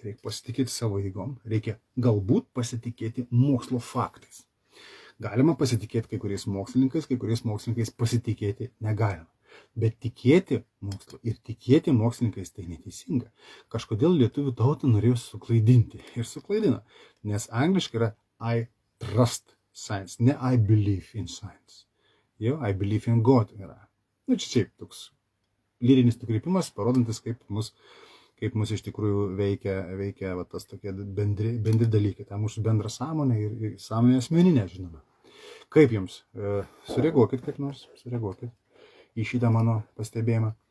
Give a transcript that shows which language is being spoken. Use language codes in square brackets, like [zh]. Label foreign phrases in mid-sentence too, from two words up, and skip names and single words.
[lt] Reikia pasitikėti savo jėgom. Reikia galbūt pasitikėti mokslo faktais. Galima pasitikėti kai kuriais mokslininkais pasitikėti negalima. Bet tikėti mokslu ir tikėti mokslininkais tai neteisinga. Kažkodėl lietuvių tautą norėjo suklaidinti. Ir suklaidino. Nes angliškai yra [en] I trust science, [lt] ne [en] I believe in science. [lt] Jo, [en] I believe in God [lt] yra. Nu, čia šiaip toks lyrinis nukreipimas, parodantis, kaip mus iš tikrųjų veikia va, tas tokie bendri dalykai, ta mūsų bendra sąmonė ir sąmonė asmeninė, žinoma. Kaip jums? Sureaguokit kaip nors, į šitą mano pastebėjimą.